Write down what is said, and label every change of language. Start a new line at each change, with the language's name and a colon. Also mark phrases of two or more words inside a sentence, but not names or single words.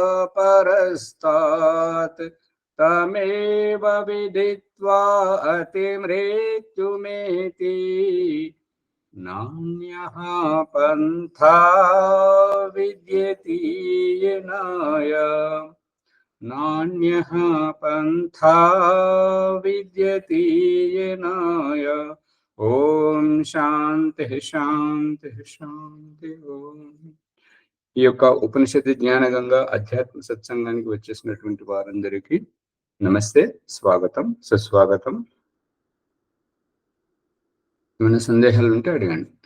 Sanskrit: परस्तात् तमेव विदित्वा अतिमृत्युमेति नान्यः पन्था विद्यते येनाय नान्यः पन्था विद्यते येनाय। ఓం శాంతి శాంతి శాంతి ఓం.
Telugu: ఈ యొక్క ఉపనిషత్తు జ్ఞానగంగా అధ్యాత్మ సత్సంగానికి వచ్చేసినటువంటి వారందరికీ నమస్తే, స్వాగతం, సుస్వాగతం. ఏమైనా సందేహాలు ఉంటే అడగండి.